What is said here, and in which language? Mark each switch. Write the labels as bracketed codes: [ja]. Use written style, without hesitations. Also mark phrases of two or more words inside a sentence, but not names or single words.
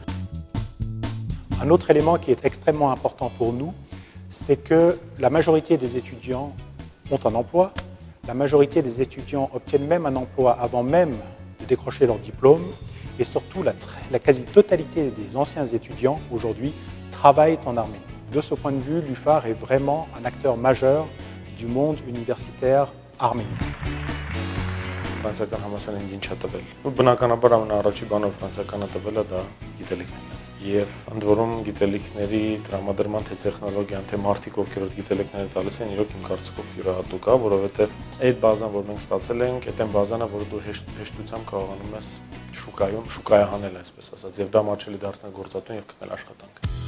[fr] Un autre élément qui est extrêmement important pour nous, c'est que la majorité des étudiants ont un emploi, la majorité des étudiants obtiennent même un emploi avant même de décrocher leur diplôme et surtout la quasi-totalité des anciens étudiants aujourd'hui travaillent en Arménie. De ce point de vue, l'UFAR est vraiment un acteur majeur du monde universitaire arménien. [hy] Ֆրանսիական համալսարանը ինձ ինչ է տվել։ Բնականաբար ամենաառաջի բանով ֆրանսիականը տվելը դա գիտելիքներն են։ Եվ ընդ որում գիտելիքների տրամադրման թե տեխնոլոգիան, թե մարդիկ ովքեր այդ գիտելիքները տալիս են, իրոք իմ կարծիքով յուրահատուկ է, որովհետև այդ բազան, որ մենք ստացել ենք, այդ այն բազանը, որը դու հեշտությամբ կարողանում ես շուկայահանել, այսպես ասած, եւ դա մաչելի դարձնել գործատուն եւ գտնել աշխատանք։